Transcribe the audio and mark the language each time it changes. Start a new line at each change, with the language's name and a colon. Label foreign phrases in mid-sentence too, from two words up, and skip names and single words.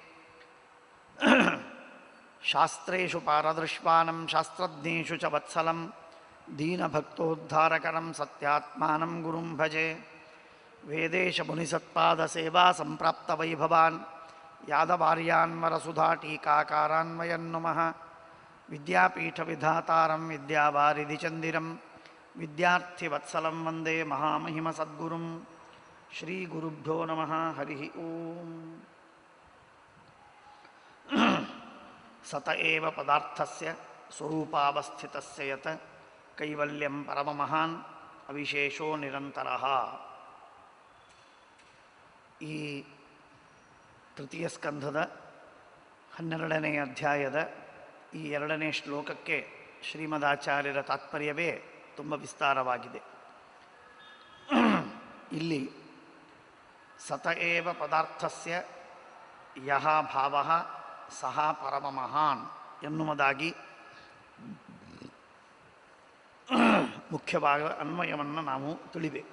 Sanskrit: शास्त्रेषु पारदृश्वानं शास्त्रज्ञेषु च वत्सलं दीनभक्तोद्धारकरं सत्यात्मानं गुरुं भजे वेदेशमुनिसत्पादसेवा सम्प्राप्तवैभवान् यादवार्यान्वरसुधाटीकाकारान्वयं नुमः विद्यापीठविधातारं विद्यावारिधिचन्दिरं विद्यार्थिवत्सलं वन्दे महामहिमसद्गुरुं श्रीगुरुभ्यो नमः हरिः ओम् सत एव पदार्थस्य स्वरूपावस्थितस्य यत् कैवल्यं परममहान् अविशेषो निरन्तरः।
Kannada: ಈ ತೃತೀಯ ಸ್ಕಂಧದ 12ನೇ ಅಧ್ಯಾಯದ ಈ 2ನೇ ಶ್ಲೋಕಕ್ಕೆ ಶ್ರೀಮದಾಚಾರ್ಯರ ತಾತ್ಪರ್ಯವೇ ತುಂಬ ವಿಸ್ತಾರವಾಗಿದೆ. ಇಲ್ಲಿ
Sanskrit: ಸತ ಏವ ಪದಾರ್ಥಸ್ಯ ಯಹ ಭಾವಃ ಸಹ ಪರಮಮಹಾನ್
Kannada: ಎನ್ನುವುದಾಗಿ ಮುಖ್ಯವಾದ ಅನ್ವಯವನ್ನು ನಾವು ತಿಳಿಬೇಕು.